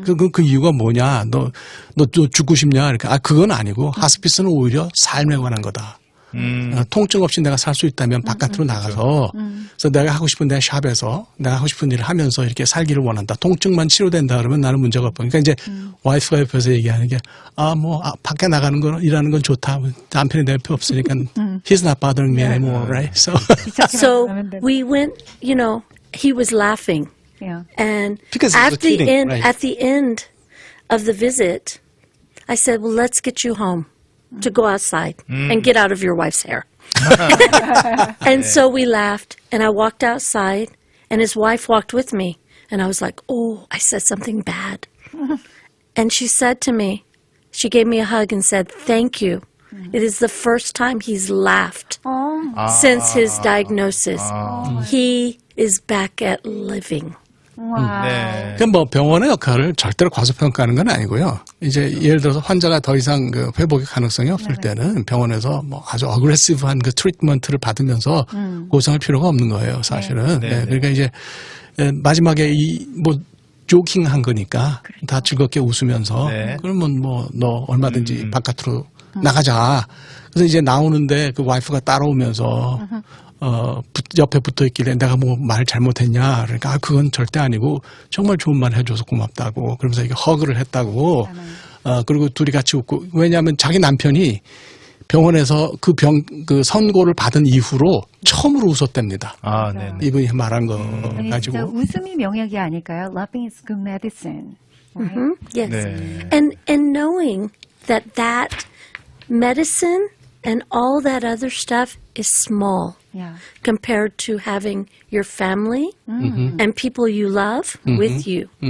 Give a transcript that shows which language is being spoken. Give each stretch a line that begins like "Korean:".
Korean: 그 이유가 뭐냐? 너 죽고 싶냐? 그러니까, 그건 아니고, 하스피스는 오히려 삶에 관한 거다. 통증 없이 내가 살 수 있다면 바깥으로 나가서 그래서 내가 하고 싶은 내 샵에서 내가 하고 싶은 일을 하면서 이렇게 살기를 원한다. 통증만 치료된다 그러면 나는 문제가 없고. 그러니까 이제 와이프가 옆에서 얘기하는 게 밖에 나가는 거 일하는 건 좋다. 남편이 내 옆에 없으니까
English: he's not bothering me anymore, right? So we went, he was laughing. Yeah. And Because he was at the kidding, end, right. at the end of the visit, I said, well, let's get you home to go outside and get out of your wife's hair. And so we laughed, and I walked outside, and his wife walked with me. And I was like, oh, I said something bad. And she said to me, she gave me a hug and said, thank you. It is the first time he's laughed since his diagnosis. He is back at living.
Korean: 와. 네. 그러니까 뭐 병원의 역할을 절대로 과소평가하는 건 아니고요. 이제 예를 들어서 환자가 더 이상 그 회복의 가능성이 없을 때는 병원에서 뭐 아주 어그레시브한 그 트리트먼트를 받으면서 고생할 필요가 없는 거예요, 사실은. 네. 네, 그러니까 이제 마지막에 조킹한 거니까 다 즐겁게 웃으면서 네. 그러면 너 얼마든지 바깥으로 나가자. 그래서 이제 나오는데 그 와이프가 따라오면서 옆에 붙어 있길래 내가 뭐 말 잘못했냐. 그러니까 그건 절대 아니고 정말 좋은 말 해줘서 고맙다고. 그러면서 이게 허그를 했다고. 그리고 둘이 같이 웃고. 왜냐하면 자기 남편이 병원에서 그 선고를 받은 이후로 처음으로 웃었답니다. 아, 네. 이분이 말한 거 진짜 가지고. 웃음이 명약이 아닐까요?
English: Laughing is good medicine. Right? Yes.
Korean: 네.
English: And knowing that medicine and all that other stuff is small Yeah. compared to having your family and people you love with you.